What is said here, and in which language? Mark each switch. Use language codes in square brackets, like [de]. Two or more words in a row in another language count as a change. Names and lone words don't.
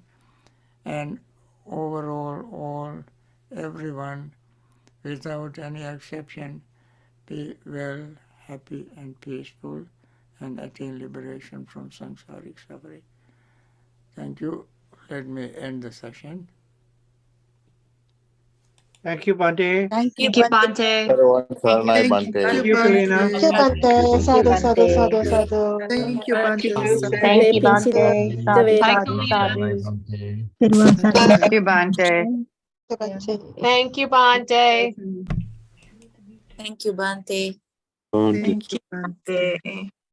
[en] And overall, everyone, without any exception, be well, happy and peaceful and attain liberation from samsaric suffering. Thank you. Let me end the session. Thank you, Bhante. Thank you, Thank you, Bhante. Bhante. Saranai Thank Bhante. Thank you, Kalina. Thank you, Bhante. [pi] Sadhu, sadhu, sadhu, sadhu. [en] Thank you, Bhante. Thank you, Bhante. Sadhu, Hi, sadhu, Kalina. sadhu. Thank you, Bhante. Thank you, Bhante. Thank you, Bhante. Thank you, Bhante.